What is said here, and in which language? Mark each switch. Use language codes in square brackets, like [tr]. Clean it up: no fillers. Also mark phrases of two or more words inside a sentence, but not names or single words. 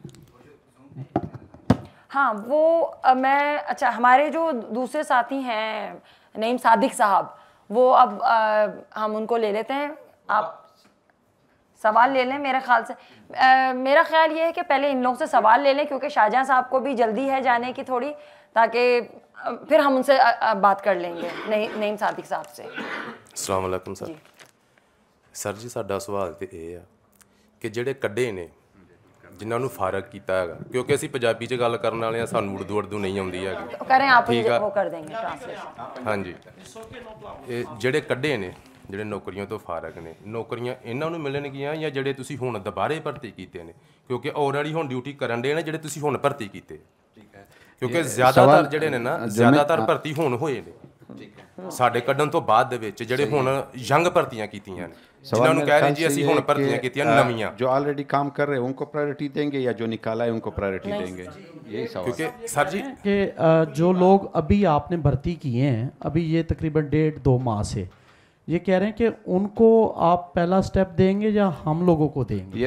[ur] ہاں وہ میں, اچھا ہمارے جو دوسرے ساتھی ہیں نعیم صادق صاحب, وہ اب ہم ان کو لے لیتے ہیں, آپ سوال لے لیں. میرے خیال سے میرا خیال یہ ہے کہ پہلے ان لوگوں سے سوال لے لیں, کیونکہ شاہجہاں صاحب کو بھی جلدی ہے جانے کی تھوڑی, تاکہ پھر ہم ان سے بات کر لیں گے نعیم صادق صاحب سے. السلام علیکم سر. [pa] سر جی ਸਾਡਾ ਸਵਾਲ ਤੇ ਇਹ ਆ ਕਿ ਜਿਹੜੇ ਕੱਢੇ ਨੇ ਜਿਨ੍ਹਾਂ ਨੂੰ ਫਾਰਗ ਕੀਤਾ ਹੈਗਾ, ਕਿਉਂਕਿ ਅਸੀਂ ਪੰਜਾਬੀ 'ਚ ਗੱਲ ਕਰਨ ਵਾਲੇ ਆ, ਸਾਨੂੰ ਉਰਦੂ ਨਹੀਂ ਆਉਂਦੀ ਹੈਗੀ. [ur] ਕਰیں آپ وہ کر دیں گے ٹرانسلیشن. [pa] ਹਾਂਜੀ, ਇਹ ਜਿਹੜੇ ਕੱਢੇ ਨੇ ਜਿਹੜੇ ਨੌਕਰੀਆਂ ਤੋਂ ਫਾਰਗ ਨੇ, ਨੌਕਰੀਆਂ ਇਹਨਾਂ ਨੂੰ ਮਿਲਣਗੀਆਂ ਜਾਂ ਜਿਹੜੇ ਤੁਸੀਂ ਹੁਣ ਦੁਬਾਰੇ ਭਰਤੀ ਕੀਤੇ ਨੇ, ਕਿਉਂਕਿ ਆਲਰੇਡੀ ਹੁਣ ਡਿਊਟੀ ਕਰਨ ਦੇ ਨੇ ਜਿਹੜੇ ਤੁਸੀਂ ਹੁਣ ਭਰਤੀ ਕੀਤੇ. ਠੀਕ ਹੈ, ਕਿਉਂਕਿ ਜ਼ਿਆਦਾਤਰ ਜਿਹੜੇ ਨੇ ਨਾ ਜ਼ਿਆਦਾਤਰ ਭਰਤੀ ਹੁਣ ਹੋਏ ਨੇ ਸਾਡੇ ਕੱਢਣ ਤੋਂ ਬਾਅਦ ਦੇ ਵਿੱਚ, ਜਿਹੜੇ ਹੁਣ ਯੰਗ ਭਰਤੀਆਂ ਕੀਤੀਆਂ ਨੇ, ਜਿਨ੍ਹਾਂ ਨੂੰ ਕਹਿ ਰਹੇ ਜੀ ਅਸੀਂ ਹੁਣ ਭਰਤੀਆਂ ਕੀਤੀਆਂ ਨਵੀਆਂ, [ur] جو آلریڈی کام کر رہے ہیں ان کو پرائرٹی دیں گے یا جو نکالا ہے ان کو پرائرٹی دیں گے, یہی سوال. کیونکہ سر جی کہ جو لوگ ابھی آپ نے بھرتی کیے ہیں, ابھی یہ تقریباً 1.5-2 ماہ سے, یہ کہہ رہے ہیں کہ ان کو آپ پہلا سٹیپ دیں گے یا ہم لوگوں کو دیں گے؟